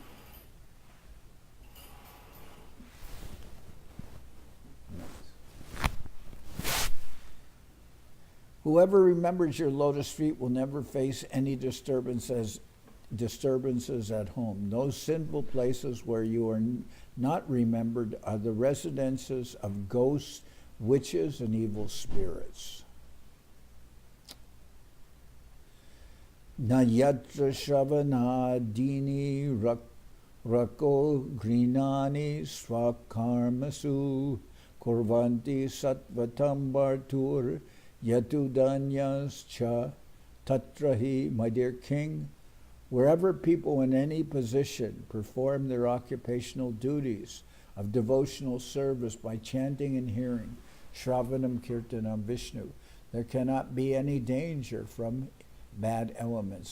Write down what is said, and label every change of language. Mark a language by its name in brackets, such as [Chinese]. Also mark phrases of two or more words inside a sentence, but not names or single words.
[English] Whoever remembers your lotus feet will never face any disturbances at home. Those sinful places where you are not remembered are the residences of ghosts, witches, and evil spirits. [Sanskrit] न यत्र श्रवणादीनि रक्षोघ्नानि स्वकर्मसु कुर्वन्ति सात्वतां भर्तुर्यातुधान्यश्च तत्र हि. [English] My dear king, wherever people in any position perform their occupational duties of devotional service by chanting and hearing [Sanskrit] श्रवणं कीर्तनं विष्णोः, [English] there cannot be any danger from bad elements.